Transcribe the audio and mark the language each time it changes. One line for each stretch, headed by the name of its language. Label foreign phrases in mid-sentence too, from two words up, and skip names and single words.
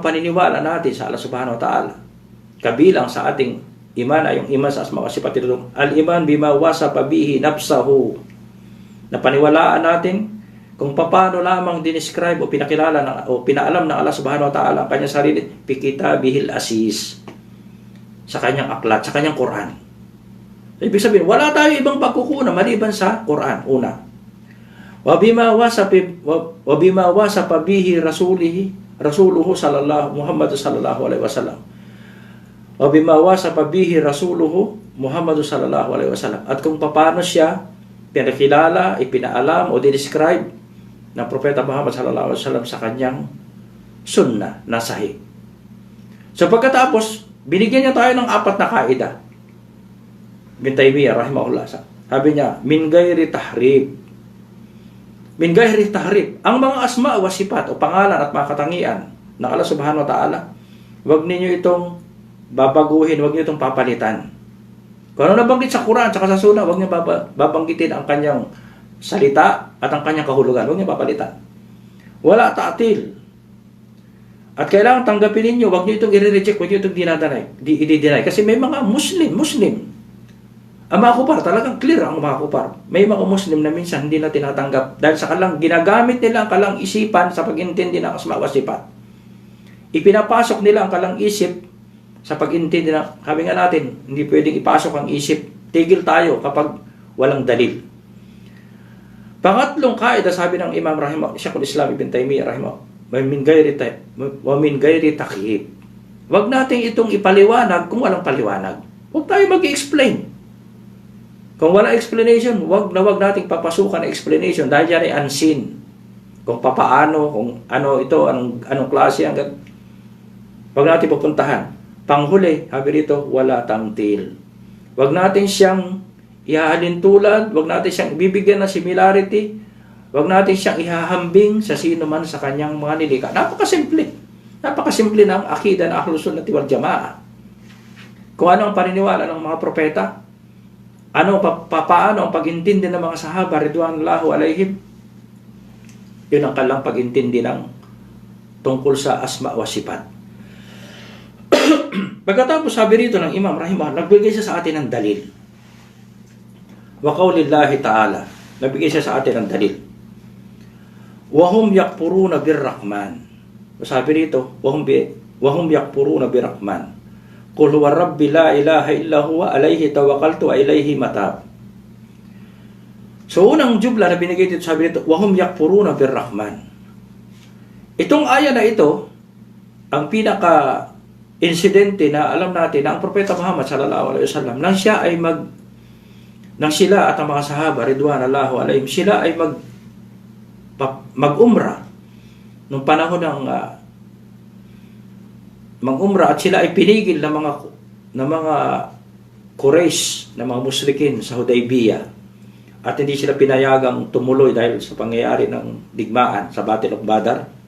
Filipino: paniniwala natin sa Allah
Arabic: سبحانه وتعالى,
Filipino: kabilang sa ating iman ay yung iman sa
Arabic: أسماء وصفات, الإيمان بما وصف به نفسه,
Filipino: na paniwalaan natin kung paano lamang dinescribe o pinakilala o pinaalam ng Allah
Arabic: سبحانه وتعالى
Filipino: ang kanyang sarili
Arabic: في كتابه العزيز,
Filipino: sa kanyang aklat, sa kanyang Quran. Ibig sabihin, wala tayo ibang pagkukunan maliban sa Quran. Una,
Arabic: وبما وصف به رسوله صلى الله محمد صلى الله عليه وسلم. وبما وصف به رسوله محمد صلى الله عليه وسلم.
Filipino: At kung paano siya pinakilala, ipinaalam o describe ng Propeta Muhammad
Arabic: صلى الله عليه وسلم
Filipino: sa kanyang sunnah na sahih. So pagkatapos, binigyan niya tayo ng 4 na kaida. Ibn Taymiyyah rahimahullah, sabi niya,
Arabic: من غير تحريف. من غير تحريف.
Filipino: Ang mga
Arabic: أسماء وصفات
Filipino: o pangalan at mga katangian ng Allah
Arabic: سبحانه وتعالى,
Filipino: huwag ninyo itong babaguhin, huwag niyo itong papalitan. Kung ano nabanggit sa Quran at sa Sunnah, huwag niyo babanggitin ang kanyang salita at ang kanyang kahulugan. Huwag niyo papalitan.
Arabic: ولا تعطيل.
Filipino: At kailangan tanggapin ninyo, huwag niyo itong i-reject, huwag niyo itong i-deny. Kasi may mga Muslim. Ang mga kupar, talagang clear ang mga kupar. May mga Muslim na minsan hindi na tinatanggap dahil sa ginagamit nila ang kalang isipan sa pag-intindi ng
Arabic: أسماء وصفات.
Filipino: Ipinapasok nila ang kalang isip sa pag-intindi ng, sabi nga natin, hindi pwedeng ipasok ang isip. Tigil tayo kapag walang dalil. Pangatlong kaida, sabi ng Imam Sheikhul Islam Ibn Taymiyyah rahimahullah,
Arabic: ومن غير تكييف.
Filipino: Huwag natin itong ipaliwanag kung walang paliwanag. Huwag tayo mag-explain. Kung wala explanation, wag nating papasukan ang explanation dahil yan ay unseen. Kung papaano, kung ano ito, anong klase, wag natin pupuntahan. Panghuli, sabi rito,
Arabic: ولا تمثيل.
Filipino: Wag natin siyang ihahalin tulad, wag natin siyang bibigyan ng similarity, wag natin siyang ihahambing sa sino man sa kanyang mga nilikha. Napakasimple. Napakasimple ng akida ng Ahlus Sunnah wal Jamaah. Kung ano ang paniniwala ng mga propeta, paano ang pag-intindi ng mga sahaba
Arabic: رضوان الله عليهم,
Filipino: yun ang kalang pag-intindi ng tungkol sa
Arabic: أسماء وصفات.
Filipino: Pagkatapos sabi rito ng Imam rahimahullah, nagbigay siya sa atin ng dalil.
Arabic: وقول الله تعالى,
Filipino: nagbigay siya sa atin ng dalil.
Arabic: وهم يكفرون بالرحمن.
Filipino: Sabi rito,
Arabic: وهم يكفرون بالرحمن. قل هو ربي لا إله إلا هو عليه توكلت وإليه متاب.
Filipino: So unang jumla na binigay dito, sabi dito,
Arabic: وهم يكفرون بالرحمن.
Filipino: Itong aya na ito, ang pinaka insidente na alam natin na ang Propeta Muhammad
Arabic: صلى الله عليه وسلم
Filipino: nang sila at ang mga sahaba
Arabic: رضوان الله عليهم,
Filipino: sila ay mag-umrah nung panahon ng mag-umrah at sila ay pinigil ng mga Quraysh, ng mga Musyrikin sa Hudaybiyah, at hindi sila pinayagang tumuloy dahil sa pangyayari ng digmaan sa Battle of Badr.